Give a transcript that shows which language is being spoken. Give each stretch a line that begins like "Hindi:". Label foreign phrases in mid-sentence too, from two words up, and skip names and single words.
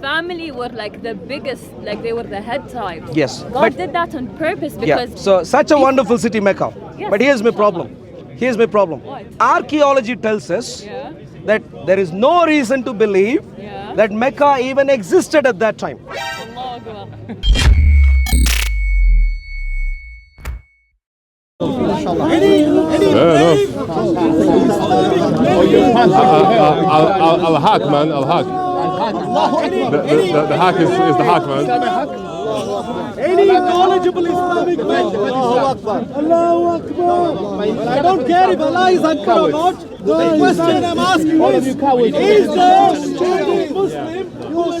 English: his family were like the biggest, like they were the head tribe. Yes, God did that on purpose because so such a wonderful city, Mecca. Yes, But here's my problem. Here's my problem. What? Archaeology tells us Yeah. that there is no reason to believe Yeah. that Mecca even existed at that time.
Arabic: Allahu Akbar. Al-Haq, man, Al-Haq.
English: The Haq is the Haq, man. Any knowledgeable Islamic man.
Arabic: Allahu Akbar. Allahu Akbar.
English: I don't care if Allah is Akbar or not. The question I'm asking is there any Muslim who is